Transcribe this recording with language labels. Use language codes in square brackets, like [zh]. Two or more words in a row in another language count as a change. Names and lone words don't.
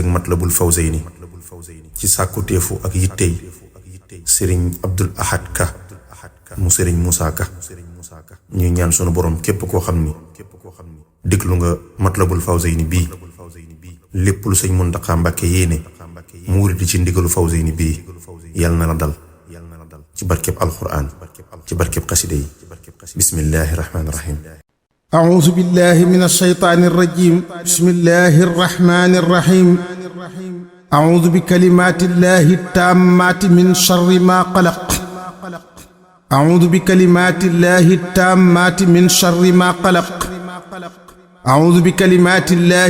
[wo] Matlabul Fawzayni ci sàkku teefu ak yittey sëriñ Abdul Ahad Ka mu sëriñ Moussa Ka ñuy ñaan sunu borom képp koo xam ni déglu nga Matlabul Fawzayni bii lépp lu sëñ Muntaxa Mbàkke yéene mu wuridi ci ndigalu Fawzayni bii yal na la dal ci barkeb alquran ci barkeb xasida yi [ar] بسم الله الرحمن الرحيم أعوذ بالله من الشيطان الرجيم بسم الله الرحمن الرحيم أعوذ بكلمات الله التامات من شر ما قلق أعوذ بكلمات الله التامات من شر ما قلق أعوذ بكلمات الله